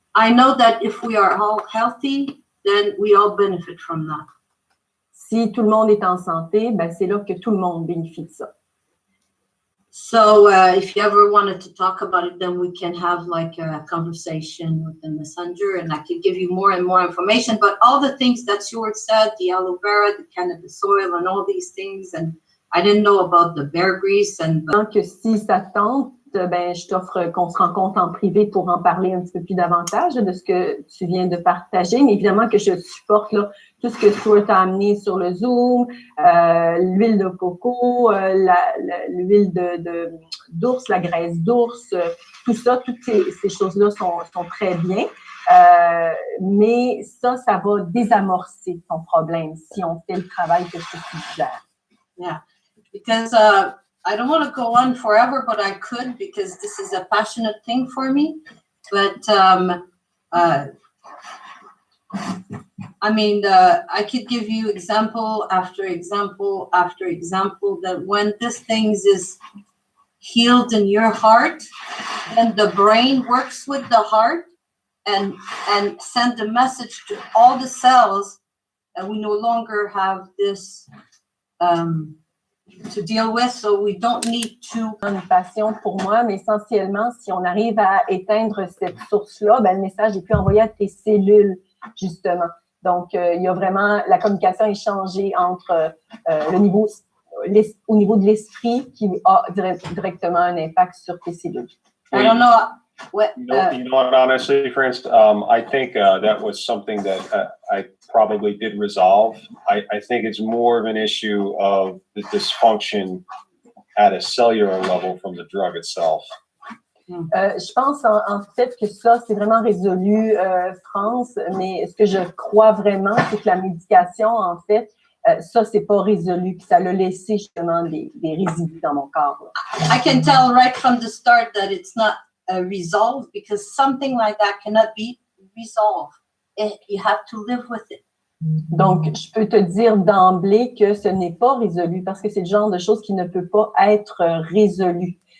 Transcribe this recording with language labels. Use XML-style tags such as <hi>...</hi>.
<en>I know that if we are all healthy, then we all benefit from that.</en> <fr>Si tout le monde est en santé, ben c'est là que tout le monde bénéficie de ça.</fr> <en>So if you ever wanted to talk about it, then we can have like a conversation with the messenger and I can give you more and more information. But all the things that Stuart said, the aloe vera, the cannabis oil and all these things, and I didn't know about the bear grease.</en> <fr>Donc, si ça tente, ben, je t'offre qu'on se rencontre en privé pour en parler un petit peu plus davantage de ce que tu viens de partager. Mais évidemment que je supporte là, tout ce que Stuart a amené sur le Zoom, l'huile de coco, l'huile d'ours, la graisse d'ours, tout ça, toutes ces choses-là sont très bien. Mais ça va désamorcer ton problème si on fait le travail que je te suggère.</fr> <en>Yeah, because I don't want to go on forever, but I could because this is a passionate thing for me. But I mean, I could give you example after example after example that when this thing is healed in your heart, then the brain works with the heart and send a message to all the cells that we no longer have this to deal with, so we don't need to.</en> <fr>Une passion pour moi, mais essentiellement, si on arrive à éteindre cette source-là, ben, le message est plus envoyé à tes cellules, justement. Donc, il y a vraiment, la communication est changée entre le niveau, au niveau de l'esprit qui a directement un impact sur tes cellules.</fr> <en>I don't know. What, You know what, honestly, for instance, I think that was something that I probably did resolve. I think it's more of an issue of the dysfunction at a cellular level from the drug itself.</en> <fr>Je pense en fait que ça, c'est vraiment résolu, France, mais ce que je crois vraiment, c'est que la médication, en fait, ça, c'est pas résolu, puis ça l'a laissé justement des résidus dans mon corps. Là.</fr> <en>I can tell right from the start that it's not resolved because something like that cannot be resolved. You have to live with it.</en> <fr>Donc, je peux te dire d'emblée que ce n'est pas résolu parce que c'est le genre de chose qui ne peut pas être résolu.</fr>